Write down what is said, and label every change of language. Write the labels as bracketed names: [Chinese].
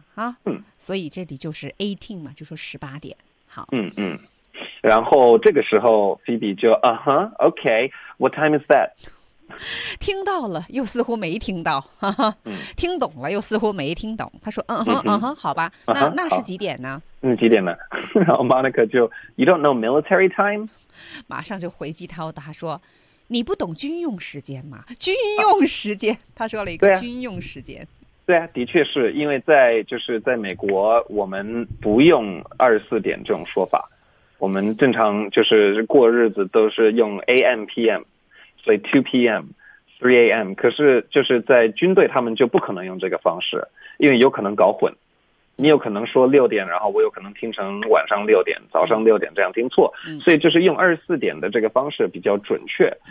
[Chinese] 啊，所以这里就是18嘛，就说18点。好，然后这个时候 Phoebe 就OK， [English] What time is that？ [Chinese] 听到了又似乎没听到，听懂了又似乎没听懂，他说好吧，那是几点呢，几点呢。然后 Monica 就 [English] You don't know military time， [Chinese] 马上就回击他，他说你不懂军用时间吗，军用时间，他说了一个军用时间。对啊，的确是因为在就是在美国我们不用24点这种说法，我们正常就是过日子都是用 AM PM，所以 2 PM、3 AM， 可是就是在军队他们就不可能用这个方式，因为有可能搞混，你有可能说6点，然后我有可能听成晚上6点、早上6点这样听错，所以就是用24点的这个方式比较准确。